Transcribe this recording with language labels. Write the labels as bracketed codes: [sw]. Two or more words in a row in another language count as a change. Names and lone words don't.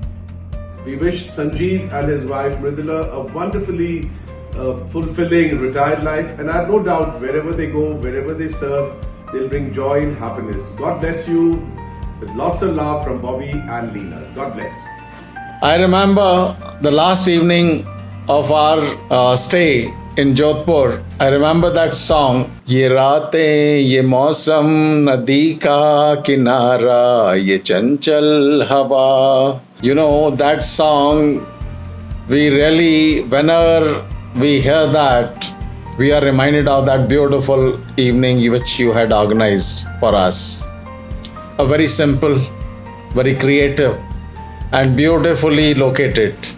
[en] We wish Sanjeev and his wife Mridula a wonderfully fulfilling retired life, and I have no doubt wherever they go, wherever they serve, they'll bring joy and happiness. God bless you, with lots of love from Bobby and Leena. God bless. I remember the last evening of our stay in Jodhpur. I remember that song, [hi] ये रातें, ये मौसम, नदी का किनारा, ये चंचल हवा. [en] You know, that song, we really, whenever we hear that, we are reminded of that beautiful evening which you had organized for us. A very simple, very creative, and beautifully located.